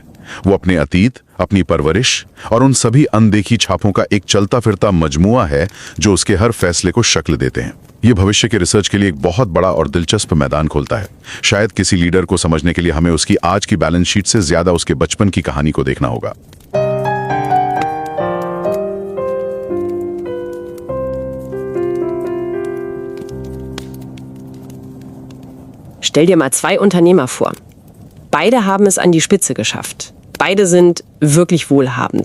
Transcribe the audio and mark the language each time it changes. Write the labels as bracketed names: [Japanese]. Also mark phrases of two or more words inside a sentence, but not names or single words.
[Hindi] वो अपने अतीत, अपनी परवरिश और उन सभी अनदेखी छापों का एक चलता फिरता मजमुआ है जो उसके हर फैसले को शक्ल देते हैं। ये भविष्य के रिसर्च के लिए एक बहुत बड़ा और दिलचस्प मैदान खोलता है। शायद किसी लीडर को समझने के लिए हमें उसकी आज की [English] balance sheet [Hindi] से ज्यादा उसके बचपन की कहानी को देखना होगा। [German] Stell dir mal 2 Unternehmer vor. Beide haben es an die Spitze geschafft. Beide sind wirklich wohlhabend.